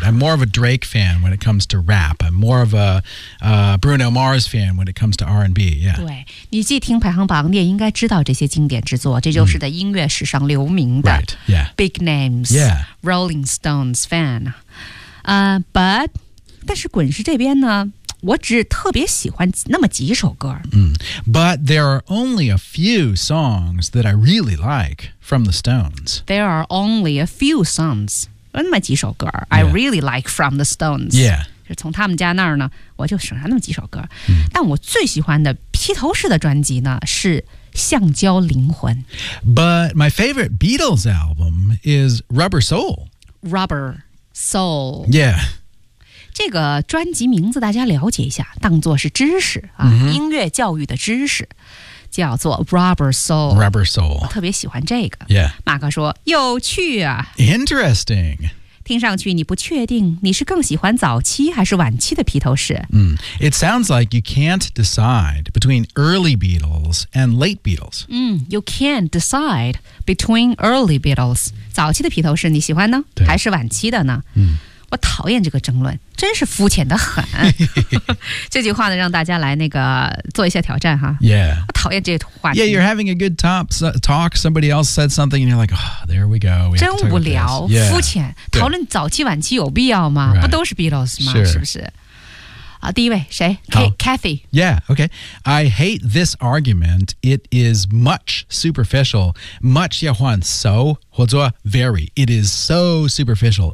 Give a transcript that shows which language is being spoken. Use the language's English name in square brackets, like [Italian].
[English] I'm more of a Drake fan when it comes to rap. I'm more of a Bruno Mars fan when it comes to R&B, yeah. [Chinese] 对，你既听排行榜，你也应该知道这些经典之作，这就是在音乐史上留名的、 [English] right. yeah. Big names, yeah. Rolling Stones fan. [Chinese] But, 但是滚石这边呢，我只特别喜欢那么几首歌。 [English] But there are only a few songs that I really like from the Stones. There are only a few songs, [Chinese] 那么几首歌、 [English] yeah. I really like from the Stones. Yeah. [Chinese] 从他们家那儿呢，我就省下那么几首歌。但我最喜欢的披头士的专辑呢，是《橡胶灵魂》。 [English] But my favorite Beatles album is Rubber Soul. Rubber Soul. Yeah. [Chinese] 这个专辑名字大家了解一下，当作是知识啊、 [English] mm-hmm. [Chinese] 音乐教育的知识。叫做 Rubber Soul. [English] Rubber Soul. [Chinese] 我特别喜欢这个。 [English] Yeah. [Chinese] 马哥说，有趣啊。 [English] Interesting. [Chinese] 听上去你不确定你是更喜欢早期还是晚期的披头士。 [English] It sounds like you can't decide between early Beatles and late Beatles. You can't decide between early Beatles. [Chinese] 早期的披头士你喜欢呢还是晚期的呢、我讨厌这个争论真是肤浅的很。这句话呢让大家来那个做一下挑战哈。 [English] Yeah. [Chinese] 我讨厌这话题。 [English] Yeah, you're having a good talk, somebody else said something, and you're like, oh, there we go. We [Chinese] 真无聊、 [English] yeah. [Chinese] 肤浅讨论早期晚期有必要吗、 [English] right. [Chinese] 不都是 Beatles 吗、 [English] sure. [Chinese] 是不是第一位谁、Kathy. [English] Yeah, okay. I hate this argument. It is much superficial. Much, [Chinese] 要换 [English] so, [Chinese] 或者 [English] very. It is so superficial.